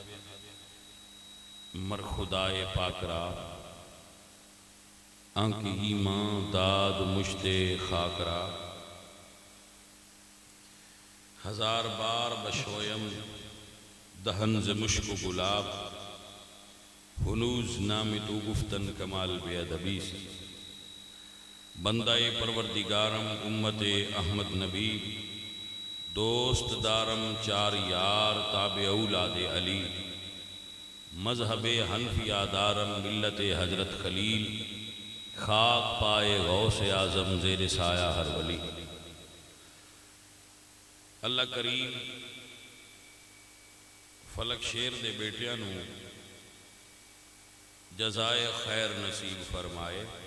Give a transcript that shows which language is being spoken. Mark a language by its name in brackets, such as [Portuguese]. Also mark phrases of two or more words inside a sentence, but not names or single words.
[Persian] مر خدائے پاک را آنکھ ایمان داد مشت خاک را ہزار بار بشویم دہن ز مشک و گلاب ہنوز نام تو گفتن کمال بے ادبی سے بندہ پروردگارم امت احمد نبی دوست دارم چار یار تابع اولاد علی مذہب حنفیہ دارم ملت حضرت خلیل خاک پائے غوث اعظم زیر سایہ ہر ولی [Punjabi] اللہ کریم فلک شیر دے بیٹیاں نو جزائے خیر نصیب فرمائے